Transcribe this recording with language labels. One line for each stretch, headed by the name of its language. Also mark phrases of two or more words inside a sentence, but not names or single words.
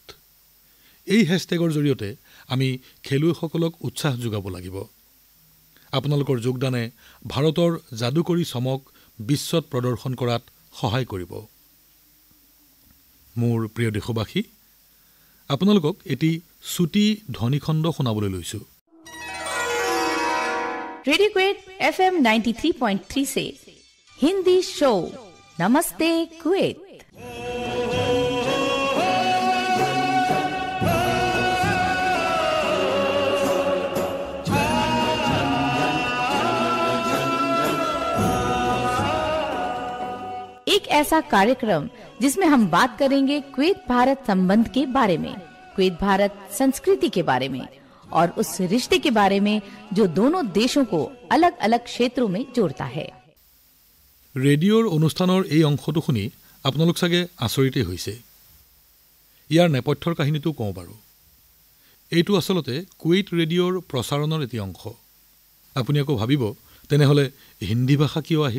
Assamese: এই হেশ্বটেগৰ জৰিয়তে আমি খেলুৱৈসকলক উৎসাহ যোগাব লাগিব। আপোনালোকৰ যোগদানে ভাৰতৰ যাদুকৰী চমক বিশ্বত প্ৰদৰ্শন কৰাত সহায় কৰিব। মোৰ প্ৰিয় দেশবাসী, আপোনালোকক এটি চুটি ধ্বনিখণ্ড শুনাবলৈ লৈছো।
Hindi: रेडियो क्वेट FM 93.3 से हिंदी शो नमस्ते कुवैत। एक ऐसा कार्यक्रम जिसमें हम बात करेंगे कुवैत भारत संबंध के बारे में, कुवैत भारत संस्कृति के बारे में और उस रिश्ते के बारे में जो दोनों देशों को अलग अलग क्षेत्रों में जोड़ता है।
Assamese: ৰেডিঅ'ৰ অনুষ্ঠানৰ এই অংশটো শুনি আপোনালোক চাগে আচৰিতেই হৈছে। ইয়াৰ নেপথ্যৰ কাহিনীটো কওঁ বাৰু। এইটো আচলতে কুৱেইট ৰেডিঅ'ৰ প্ৰচাৰণৰ এটি অংশ। আপুনি আকৌ ভাবিব তেনেহ'লে হিন্দী ভাষা কিয় আহিল?